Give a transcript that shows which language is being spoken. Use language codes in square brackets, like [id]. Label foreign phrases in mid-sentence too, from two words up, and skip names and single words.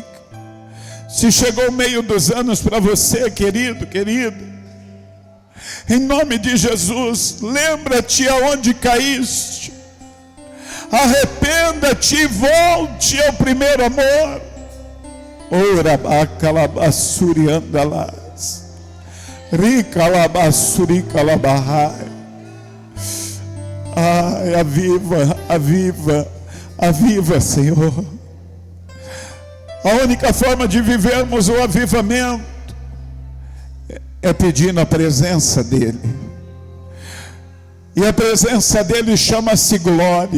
[pt] Se chegou o meio dos anos para você, querido, querida, em nome de Jesus, lembra-te aonde caíste. Arrependa-te e volte ao primeiro amor. Ora bacalabassuri andalas, ricalabassuri calabahai. Ai, aviva, aviva, aviva, Senhor. A única forma de vivermos o avivamento é pedindo a presença dEle. E a presença dEle chama-se glória.